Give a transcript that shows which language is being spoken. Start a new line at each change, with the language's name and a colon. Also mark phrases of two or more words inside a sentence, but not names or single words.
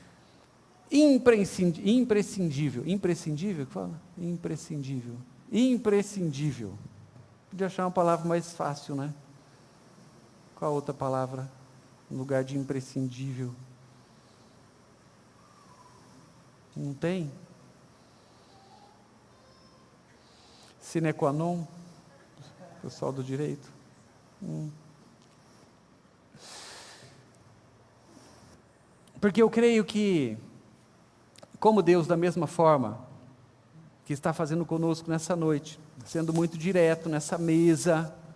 Portuguese: Imprescindível que fala? Imprescindível. Podia achar uma palavra mais fácil, né? Qual outra palavra no lugar de imprescindível? Não tem?
Latin: Sine qua non?
Portuguese: Pessoal do direito? Porque eu creio que, como Deus, da mesma forma que está fazendo conosco nessa noite, sendo muito direto nessa mesa,